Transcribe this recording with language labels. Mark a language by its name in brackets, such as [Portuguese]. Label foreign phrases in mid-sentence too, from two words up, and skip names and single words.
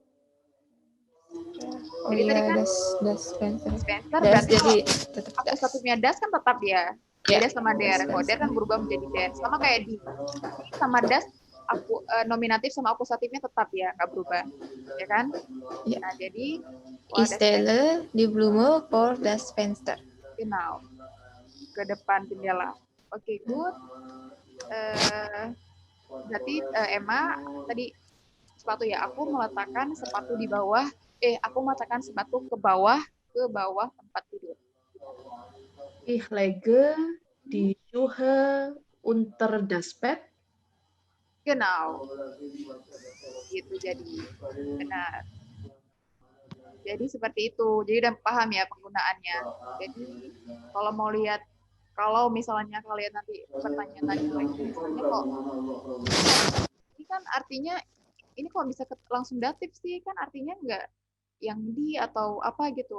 [Indonesian] Oh jadi iya, tadi kan das Spencer berarti jadi tetap aku satunya das kan tetap dia. Beda sama der. Kalau der kan berubah menjadi den. Sama kayak di sama das aku nominatif sama akusatifnya tetap ya, nggak berubah. Ya kan? Ya. Nah, jadi [German] Ich stelle die Blume vor das Fenster. Genau. [Indonesian] Ke depan jendela. Oke, good. Berarti Emma tadi sepatu ya, aku meletakkan sepatu di bawah. Aku meletakkan sepatu ke bawah tempat tidur. [German] Ich lege die Schuhe unter das Bett. Genau. [Indonesian] Gitu jadi. Benar. Jadi seperti itu. Jadi udah paham ya penggunaannya. Jadi kalau mau lihat, kalau misalnya kalian nanti bertanya-tanya lagi, misalnya kok ini kan artinya ini kalau bisa langsung datif sih kan artinya nggak yang di atau apa gitu.